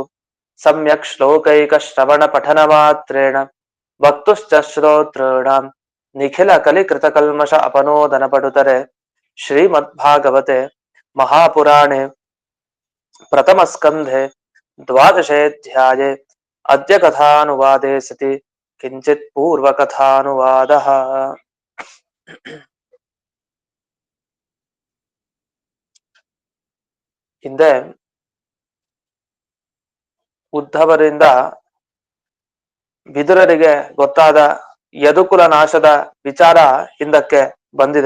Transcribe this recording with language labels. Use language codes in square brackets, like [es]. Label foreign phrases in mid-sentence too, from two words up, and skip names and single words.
[sa] सम्यक् श्लोकैकश्रवणपठनमात्रेण वक्तुश्च श्रोतॄणां निखिलकलिकृतकल्मष अपनोदनपटुतरे श्रीमद्भागवते महापुराणे प्रथमस्कन्धे द्वादशेऽध्याये अद्य कथानुवादे सति किञ्चित् पूर्वकथानुवादः। [kn] ಹಿಂದೆ ಉದ್ಧವರಿಂದ ವಿದುರರಿಗೆ ಗೊತ್ತಾದ ಯದುಕುಲ ನಾಶದ ವಿಚಾರ ಹಿಂದಕ್ಕೆ ಬಂದಿದೆ.